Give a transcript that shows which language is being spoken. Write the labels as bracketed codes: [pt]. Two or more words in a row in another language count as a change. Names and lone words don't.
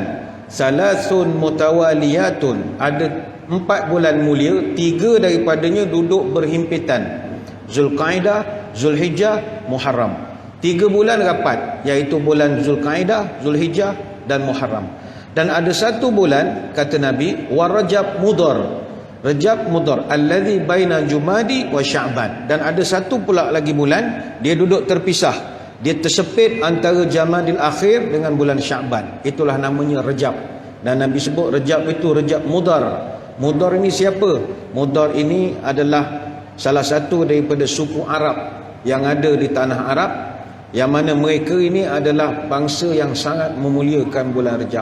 [ar] ثلاث متواليات, [ms] ada 4 bulan mulia, 3 daripadanya duduk berhimpitan. Zulqaidah, Zulhijjah, Muharram. 3 bulan rapat, iaitu bulan Zulqaidah, Zulhijjah dan Muharram. Dan ada 1 bulan kata Nabi wa Rajab Mudhar. [ar] رجب مضر الذي بين جمادى وشعبان. [ms] Dan ada 1 pula lagi bulan dia duduk terpisah. Dia tersepit antara Jamadil Akhir dengan bulan Sya'ban. Itulah namanya Rajab. Dan Nabi sebut Rajab itu Rajab Mudhar. Mudhar ini siapa? Mudhar ini adalah salah satu daripada suku Arab yang ada di tanah Arab, yang mana mereka ini adalah bangsa yang sangat memuliakan bulan Rejab.